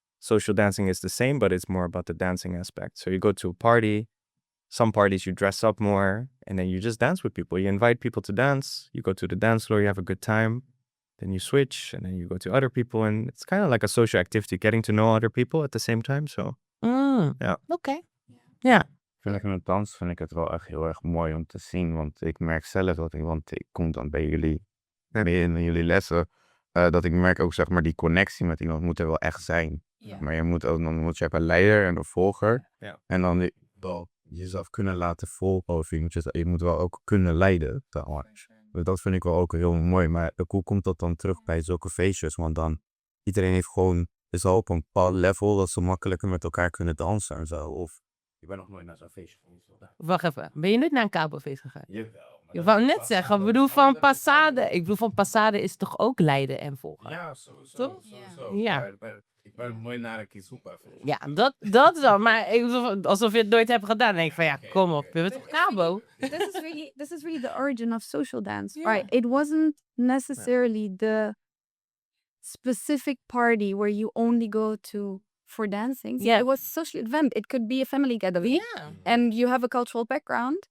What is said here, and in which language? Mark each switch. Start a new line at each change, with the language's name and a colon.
English: Social dancing is the same, but it's more about the dancing aspect. So you go to a party, some parties you dress up more, and then you just dance with people. You invite people to dance, you go to the dance floor, you have a good time, then you switch, and then you go to other people. And it's kind of like a social activity, getting to know other people at the same time. So, ja.
Dutch: Oké. Ja. Vind ik met dans vind ik het wel echt heel erg mooi om te zien. Want ik merk zelf want ik kom dan bij jullie in jullie lessen, dat ik merk ook, zeg maar, die connectie met iemand moet er wel echt zijn. Ja. Maar dan moet je hebben een leider en een volger. Ja. En dan wel jezelf kunnen laten volgen. Of je moet wel ook kunnen leiden. Dat vind ik wel ook heel mooi. Maar hoe komt dat dan terug bij zulke feestjes? Want dan, iedereen heeft gewoon, is al op een bepaald level dat ze makkelijker met elkaar kunnen dansen en zo. Of, ik ben nog nooit naar zo'n feestje geweest. Wacht even. Ben je nooit naar een kabelfeest gegaan? Jawel. Je wou net zeggen, ik bedoel van passade is toch ook leiden en volgen? Ja, sowieso. Toch? Sowieso. Ja. Maar ik ben nog nooit naar een Kizumba. Ja, dat wel. Maar alsof je het nooit hebt gedaan. Dan denk ik van ja, kom op. Je bent toch kabo?
English: This is really the origin of social dance, Yeah. right? It wasn't necessarily the specific party where you only go to for dancing. Yeah. It was a social event. It could be a family gathering.
Dutch: Ja.
English: And you have a cultural background,